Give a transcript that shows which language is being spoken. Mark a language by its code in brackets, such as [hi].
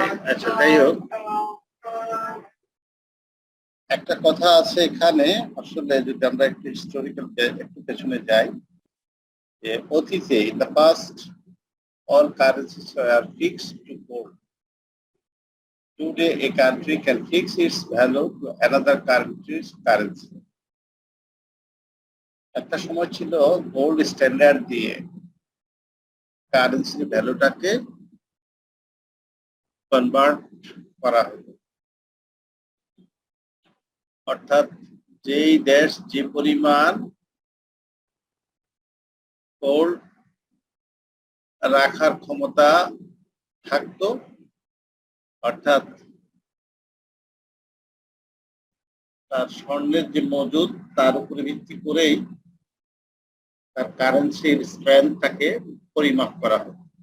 [bn] আচ্ছা, যাই হোক, একটা কথা আছে এখানে আসলে যদি আমরা একটু হিস্টোরিক্যাল একটু পেছনে যাই, যে অতীতে [en] In the past all currencies are fixed to gold. Today a country can fix its value to another country's currency. [bn] একটা সময় ছিল গোল্ড স্ট্যান্ডার্ড দিয়ে কারেন্সির ভ্যালুটাকে কনভার্ট করা হতো। অর্থাৎ যেই দেশ যে পরিমাণ গোল্ড রাখার ক্ষমতা থাকতো, অর্থাৎ তার স্বর্ণের যে মজুদ তার উপরে ভিত্তি করেই তার কারেন্সির স্ট্রেংথটাকে পরিমাপ করা হতো।